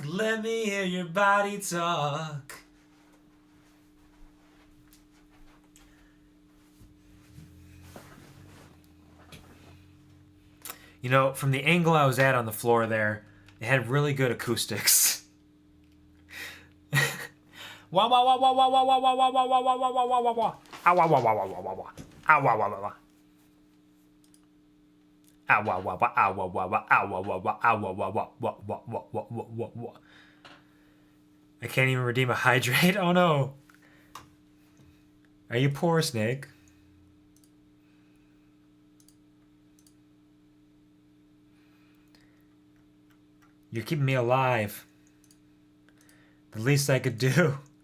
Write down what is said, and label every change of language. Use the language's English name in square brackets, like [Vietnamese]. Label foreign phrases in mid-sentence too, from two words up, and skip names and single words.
[English] Let me hear your body talk. You know, from the angle I was at on the floor there, it had really good acoustics. Wah wah wah wah wah wah wah wah wah wah wah wah wah wah wah wah wah. Ah wah wah wah wah wah wah wah. Ah wah wah wah wah. Ah wah wah wah ah wah wah wah ah wah wah wah ah wah wah wah wah wah wah wah wah wah wah. I can't even redeem a hydrate. Oh no. Are you poor, Snake? You're keeping me alive. The least I could do.